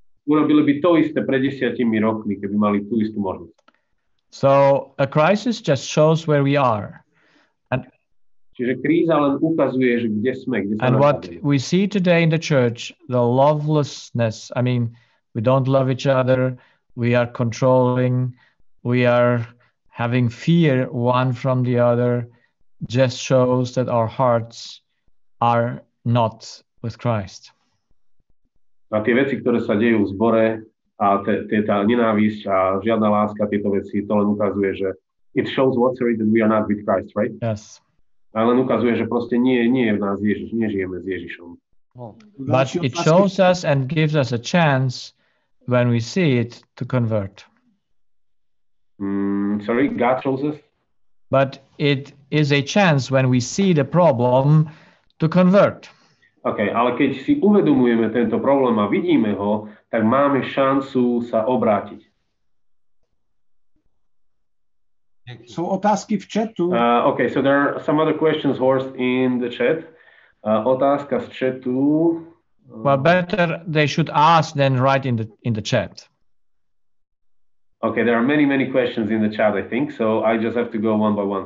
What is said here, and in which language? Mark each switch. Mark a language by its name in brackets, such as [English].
[Slovak] Urobili by to isté pred 10 rokmi, keby mali tú istú možnosť. [English] So a crisis just shows where we are. [Slovak] Čiže kríza len ukazuje, že kde sme, kde sa [English] And what [Slovak] nachádzame. [English] we see today in the church, the lovelessness, I mean, we don't love each other, we are controlling, we are having fear one from the other, just shows that our hearts are not with Christ. [Slovak] A tie veci, ktoré sa dejú v zbore, a tá nenávisť a žiadna láska, tieto veci, to len ukazuje, že [English] it shows what, sorry, that we are not with Christ, right? Yes. [Slovak] A len ukazuje, že proste nie je v nás Ježiš, nežijeme s Ježišom. [English] But it shows us and gives us a chance when we see it to convert. Sorry, God shows us? But it is a chance when we see the problem to convert. [Slovak] OK, ale keď si uvedomujeme tento problém a vidíme ho, tak máme šancu sa obrátiť. Sú otázky v chatu. [English] OK, so there are some other questions, Horst, in the chat. [Slovak] Otázka z chatu. [English] Well, better they should ask than write in the chat. Okay, there are many questions in the chat, I think, so I just have to go one by one.